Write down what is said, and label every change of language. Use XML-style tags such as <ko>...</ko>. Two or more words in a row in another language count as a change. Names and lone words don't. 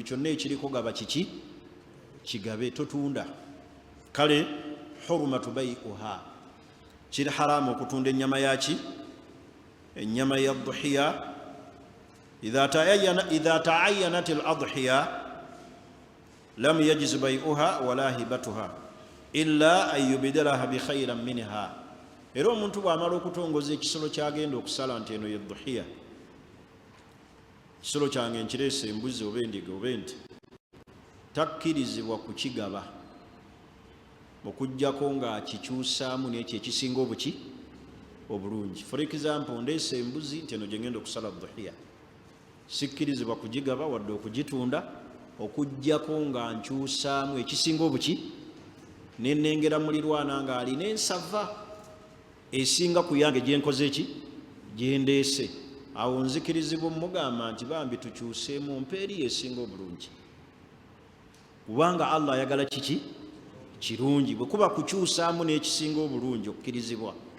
<lg>kyonna ekiriko gaba kiki kigabe totunda kale</lg> <ar>حرمة بيعها</ar> <lg>kiri haramu okutunda ennyama yaki ennyama ya dhuhiya</lg> <ar>إذا تعينت الأضحية لم يجز بيعها ولا هبتها إلا أن يبدلها بخير منها</ar> <lg>era omuntu bw'amala okutongoza ekisolo kyagenda okusala nti eno ye dhuhiya kisolo kyange nkireese embuzi oba endiga oba ente takkirizibwa kukigaba okuggyako nga kikyusaamu n'ekyo ekisinga obuki obulungi</lg> <en>for example</en> <lg>ndeese embuzi nti eno gye ngenda okusala dhuhiya sikkirizibwa kugigaba wadde okugitunda okuggyako nga nkyusaamu ekisinga obuki nenengera mulirwana nga alina ensava esinga ku yange gyenkoze eki gyendeese awo nzikirizibwa mugamba nti bambi tukyuseemu mpeeri esinga obulungi kubanga Allah ayagala kiki kirungi bwe kuba kukyusaamu n'ekisinga obulungi okkirizibwa</lg>